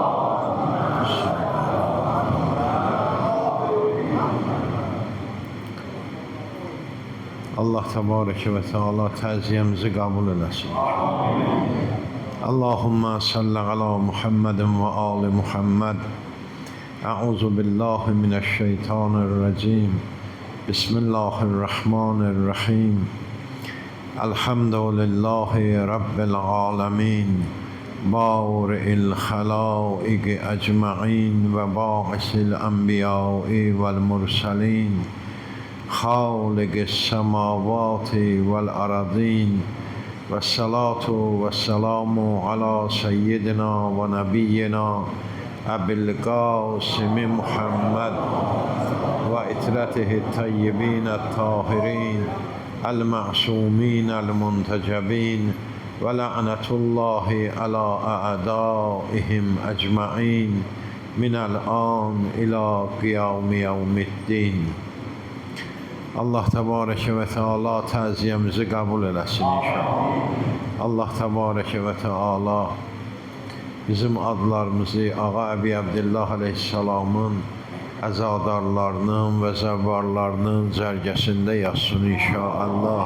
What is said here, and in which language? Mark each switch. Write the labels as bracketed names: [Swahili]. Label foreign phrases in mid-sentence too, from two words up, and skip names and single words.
[Arabic] الله تبارك وتعالى [Azerbaijani] təziyyəmizi qəbul eləsin. [Arabic] اللهم صل على محمد وآل محمد. أعوذ بالله من الشيطان الرجيم. بسم الله الرحمن الرحيم. الحمد لله رب العالمين. بارئ الخلائق أجمعين وباعث الأنبياء والمرسلين. خالق السماوات والأرضين. والصلاة والسلام على سيدنا ونبينا أبي القاسم محمد وعترته الطيبين الطاهرين المعصومين المنتجبين ولعنة الله على أعدائهم أجمعين من الآن إلى قيام يوم الدين. الله تبارك وتعالى [Azerbaijani] təziyyəmizi qəbul eləsin inşallah. [Arabic] الله تبارك وتعالى [Azerbaijani] bizim adlarımızı Ağa Əbi Abdillah əleyhissalamın əzadarlarının və zəvvarlarının cərgəsində yazsın inşallah.